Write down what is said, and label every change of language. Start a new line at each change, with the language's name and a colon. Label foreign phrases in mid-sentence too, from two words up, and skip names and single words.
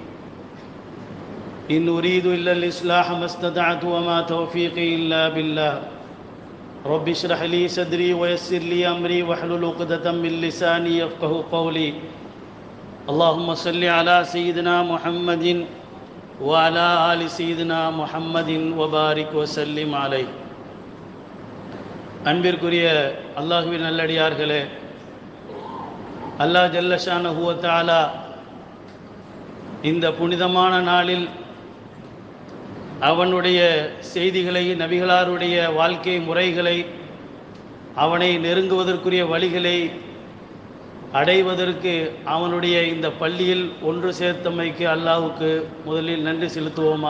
Arabic: إن أريد إلا الإصلاح ما استطعت وما توفيقي إلا بالله. رب اشرح لي صدري ويسر لي أمري واحلل عقدة من لساني يفقهوا قولي. اللهم صل على سيدنا محمد وعلى آل سيدنا محمد وبارك وسلم عليه.
Tamil: அன்பிற்குரிய அல்லாஹ்வின் நல்லடியார்களே,
Arabic: الله جل شأنه وتعالى
Tamil: இந்த புனிதமான நாளில் அவனுடைய செய்திகளை, நபிகளாருடைய வாழ்க்கை முறைகளை, அவனை நெருங்குவதற்குரிய வழிகளை அடைவதற்கு அவனுடைய இந்த பள்ளியில் ஒன்று சேர்த்தமைக்கு அல்லாஹ்வுக்கு முதலில் நன்றி செலுத்துவோமாக.